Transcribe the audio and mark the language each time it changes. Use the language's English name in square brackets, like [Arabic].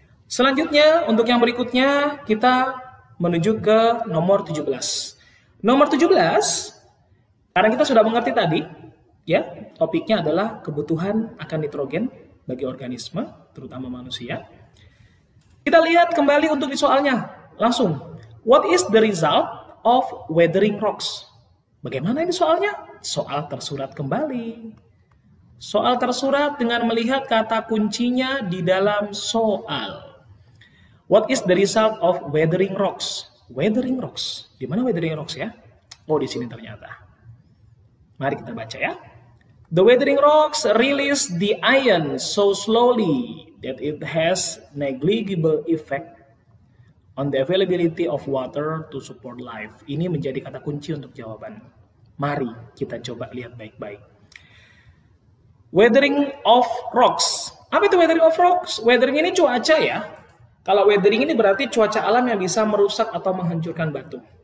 [Indonesian] Selanjutnya, untuk yang berikutnya, kita menuju ke nomor 17. Nomor 17, karena kita sudah mengerti tadi, ya, topiknya adalah kebutuhan akan nitrogen bagi organisme, terutama manusia. Kita lihat kembali untuk di soalnya, langsung. [English] What is the result of weathering rocks? [Indonesian] Bagaimana ini soalnya? Soal tersurat kembali. Soal tersurat dengan melihat kata kuncinya di dalam soal. [English] What is the result of weathering rocks? [Indonesian] Weathering rocks. Di mana weathering rocks ya? Oh, di sini ternyata. Mari kita baca ya. [English] The weathering rocks release the ion so slowly that it has negligible effect on the availability of water to support life. [Indonesian] Ini menjadi kata kunci untuk jawaban. Mari kita coba lihat baik-baik. [English] Weathering of rocks. [Indonesian] Apa itu weathering of rocks? Weathering ini cuaca ya. Kalau weathering ini berarti cuaca alam yang bisa merusak atau menghancurkan batu.